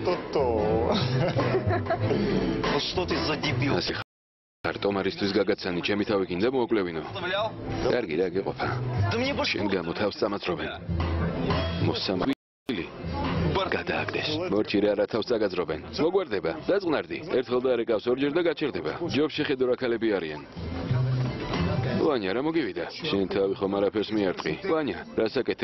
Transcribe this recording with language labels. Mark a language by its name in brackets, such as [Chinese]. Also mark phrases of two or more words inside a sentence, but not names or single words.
[Russian] Вот что ты за дебил? [Georgian] ასე ხარ ტომარისთვის გაგაცანი, ჩემი თავი გინდა მოუკლევინო. კარგი რა გეყოფა. [Russian] Да мне больше. [Georgian] შენ გამო თავს წამაძრობენ. მოსამბილი გადააგდეს. მორჩი რა რა თავს წაგაძრობენ. მოგვარდება. დაწყნარდი. ერთხელ დაერეკავს ორჯერ და გაჩერდება. ჯობს შეხედო რა ქალები არიან. ვანია რა მოგივიდა? შენ თავი ხომ არაფერს მიარტყი. ვანია, რას აკეთებ?